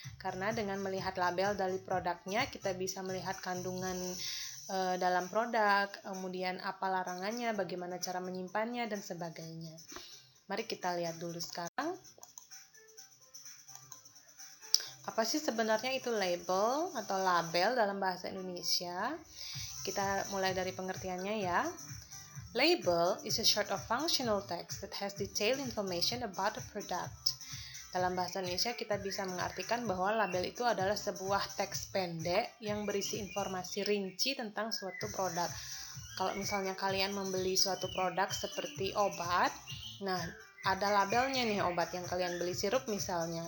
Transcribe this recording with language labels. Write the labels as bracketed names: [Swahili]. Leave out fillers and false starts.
[Indonesian] Karena dengan melihat label dari produknya, kita bisa melihat kandungan dalam produk, kemudian apa larangannya, bagaimana cara menyimpannya, dan sebagainya. Mari kita lihat dulu sekarang. Apa sih sebenarnya itu label atau label dalam bahasa Indonesia? Kita mulai dari pengertiannya ya. [English] Label is a short of functional text that has detailed information about the product. [Indonesian] Dalam bahasa Indonesia kita bisa mengartikan bahwa label itu adalah sebuah teks pendek yang berisi informasi rinci tentang suatu produk. Kalau misalnya kalian membeli suatu produk seperti obat, nah ada labelnya nih obat yang kalian beli, sirup misalnya.